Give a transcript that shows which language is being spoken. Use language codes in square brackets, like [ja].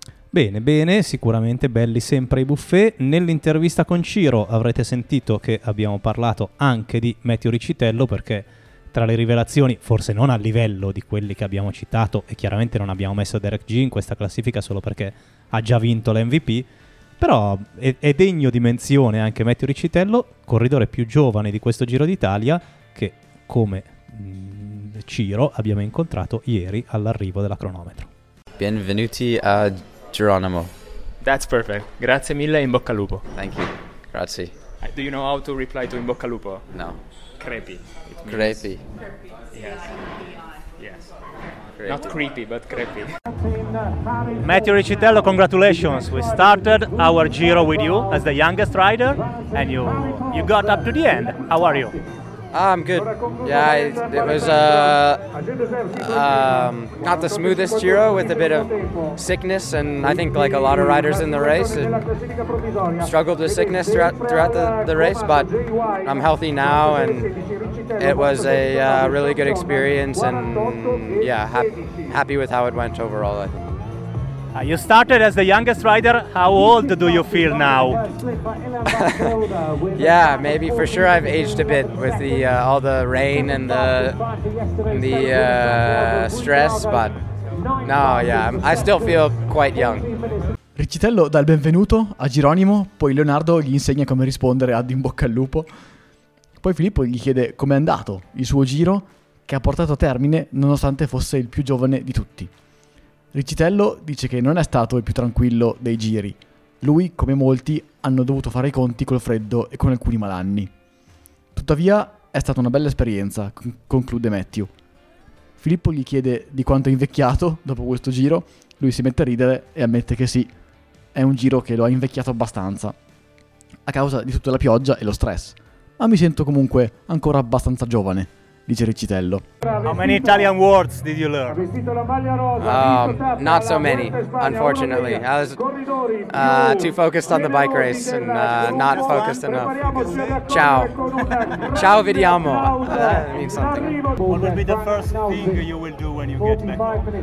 [it] Bene, bene, sicuramente belli sempre i buffet. Nell'intervista con Ciro avrete sentito che abbiamo parlato anche di Meteo Riccitello, perché tra le rivelazioni, forse non a livello di quelli che abbiamo citato, e chiaramente non abbiamo messo Derek G in questa classifica solo perché ha già vinto l'MVP, però è degno di menzione anche Meteo Riccitello, corridore più giovane di questo Giro d'Italia, che come Ciro abbiamo incontrato ieri all'arrivo della cronometro. Benvenuti a Geronimo. [en] That's perfect. [it] Grazie mille e in bocca al lupo. [en] Thank you. Grazie. Do you know how to reply to [it] in bocca al lupo? [en] No. [it] Crepi. Crepi. [en] Yes. Yes. Crepy. Not creepy, but crepi. Meteo Riccitello, congratulations. We started our Giro with you as the youngest rider, and you got up to the end. How are you? I'm good. Yeah, it was not the smoothest Giro, with a bit of sickness, and I think like a lot of riders in the race struggled with sickness throughout the race, but I'm healthy now and it was a really good experience, and yeah, happy with how it went overall, I think. You started as the youngest rider. How old do you feel now? Yeah, maybe for sure I've aged a bit with the all the rain and the stress, but no, yeah, I still feel quite young. [it] Riccitello dà il benvenuto a Geronimo, poi Leonardo gli insegna come rispondere ad in bocca al lupo. Poi Filippo gli chiede com'è andato il suo giro, che ha portato a termine nonostante fosse il più giovane di tutti. Riccitello dice che non è stato il più tranquillo dei giri. Lui, come molti, hanno dovuto fare i conti col freddo e con alcuni malanni. Tuttavia, è stata una bella esperienza, conclude Matthew. Filippo gli chiede di quanto è invecchiato dopo questo giro. Lui si mette a ridere e ammette che sì, è un giro che lo ha invecchiato abbastanza, a causa di tutta la pioggia e lo stress. Ma mi sento comunque ancora abbastanza giovane, dice Riccitello. [en] How many Italian words did you learn? Not so many, unfortunately. I was too focused on the bike race and not focused enough. [it] Ciao. Ciao, vediamo. [en] That means something. What will be the first thing you will do when you get back?